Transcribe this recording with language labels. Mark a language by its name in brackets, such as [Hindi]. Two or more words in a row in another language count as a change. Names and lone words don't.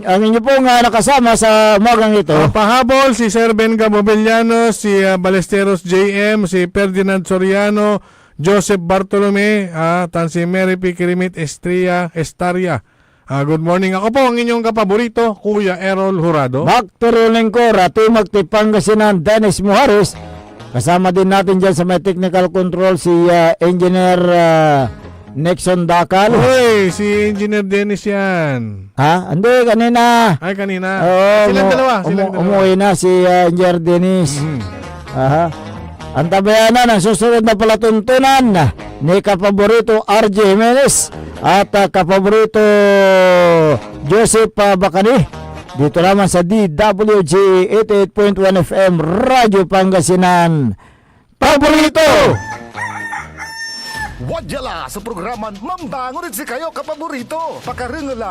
[Filipino] Ang inyo pong nakasama sa umagang ito. Pahabol, si Sir Ben Gabobeliano, si Balesteros JM, si Ferdinand Soriano, Joseph Bartolome, tan si Mary P. Kirimit Estaria. [English] Good morning. [Filipino] Ako po ang inyong kapaborito, Kuya Errol Jurado. [English] Back to rolling [Filipino] ko, Timog Pangasinan, Dennis Muhares. Kasama din natin dyan sa may technical control si Engineer Nixon Dakal. Hoy, si Engineer Dennis yan. Hindi, kanina. Ay, kanina. Oo, Silang dalawa. umuwi na si Engineer Dennis. Aha. Ang tabayanan ang susunod na palatuntunan ni kapaborito RJ Jimenez at kapaborito Joseph Bacani. Dito naman sa DWG 88.1 FM Radyo Pangasinan. Paborito! [Pangasinan] Wadyala sa programan Mambangon si kayo kapaborito. Pakaringalan